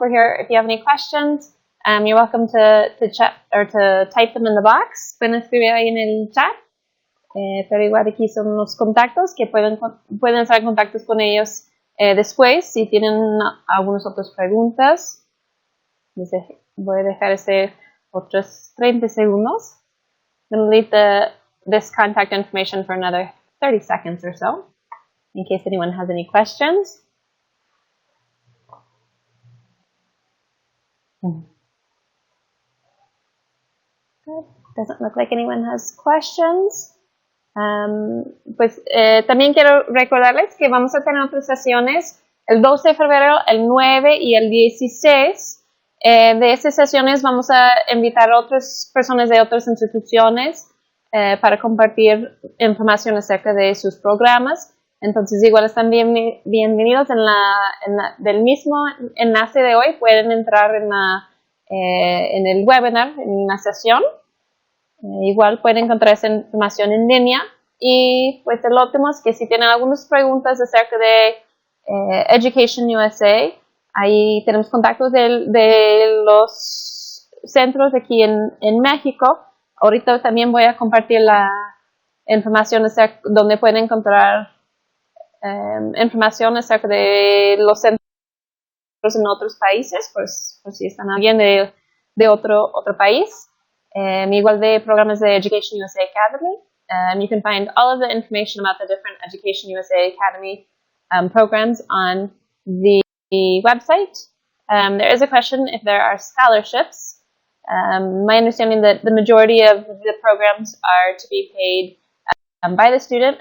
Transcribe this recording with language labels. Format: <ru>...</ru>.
<en>We're here if you have any questions. You're welcome to chat or to type them in the box.</en> <es>Pueden escribir ahí en el chat. Pero igual aquí son los contactos que pueden estar en contacto con ellos después si tienen algunas otras preguntas. Voy a dejar otros 30 segundos.</es> <en>I'm going to leave this contact information for another 30 seconds or so in case anyone has any questions. Good. Doesn't look like anyone has questions.</en> <es>También quiero recordarles que vamos a tener otras sesiones el 12 de febrero, el 9 y el 16. De estas sesiones vamos a invitar a otras personas de otras instituciones para compartir información acerca de sus programas. Entonces, igual están bienvenidos del mismo enlace de hoy. Pueden entrar en el webinar, en la sesión. Igual pueden encontrar esa información en línea. Y pues el último es que si tienen algunas preguntas acerca de EducationUSA, ahí tenemos contactos de los centros aquí en México. Ahorita también voy a compartir la información donde pueden encontrar información acerca de los centros en otros países, pues si están alguien de otro país. Igual de programas de EducationUSA Academy.</es> <en>You can find all of the information about the different EducationUSA Academy programs on the website. There is a question if there are scholarships. My understanding that the majority of the programs are to be paid by the student.</en>